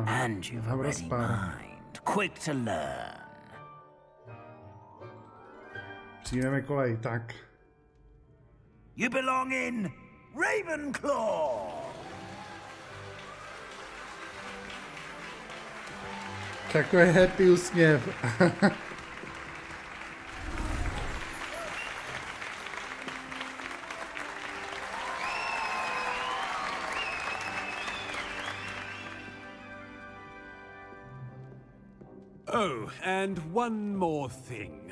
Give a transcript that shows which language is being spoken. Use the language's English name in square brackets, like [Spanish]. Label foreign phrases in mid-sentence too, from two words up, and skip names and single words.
[Czech] Havra spár. [English] Quick to learn. [Czech] Přijmeme kolej, tak. [English] You belong in Ravenclaw. [Czech] Takový happy úsměv. [English] Oh, and one more thing.